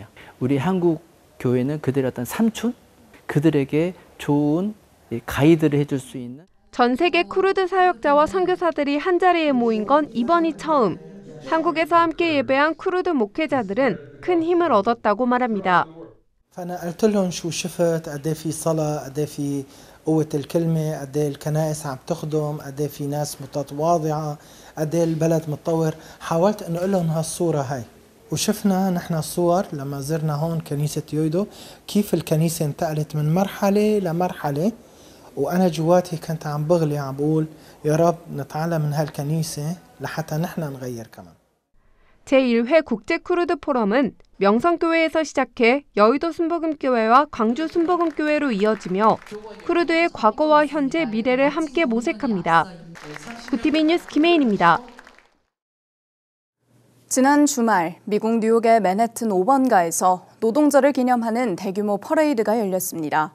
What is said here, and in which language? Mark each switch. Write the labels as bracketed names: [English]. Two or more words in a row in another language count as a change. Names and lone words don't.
[Korean] 우리 한국 교회는 그들의 어떤 삼촌, 그들에게 좋은 가이드를 해줄 수 있는. 전 세계 쿠르드 사역자와 선교사들이 한자리에 모인 건 이번이 처음. 한국에서 함께 예배한 쿠르드 목회자들은 큰 힘을 얻었다고 말합니다. [Arabic] فأنا قلت لهم شو شفت قد في صلاة قد في قوة الكلمة قد الكنائس عم تخدم قد في ناس متواضعة قد البلد متطور. حاولت انه اقول لهم هالصورة هاي وشفنا نحن صور لما زرنا هون كنيسة يويدو كيف الكنيسة انتقلت من مرحلة لمرحلة. وأنا جواتي كنت عم بغلي عم بقول يا رب نتعلم من هالكنيسة لحتى نحن نغير كمان. [Korean] 제1회 국제 쿠르드 포럼은 명성교회에서 시작해 여의도 순복음교회와 광주 순복음교회로 이어지며 쿠르드의 과거와 현재, 미래를 함께 모색합니다. 구티비 뉴스 김혜인입니다. 지난 주말 미국 뉴욕의 맨해튼 5번가에서 노동절을 기념하는 대규모 퍼레이드가 열렸습니다.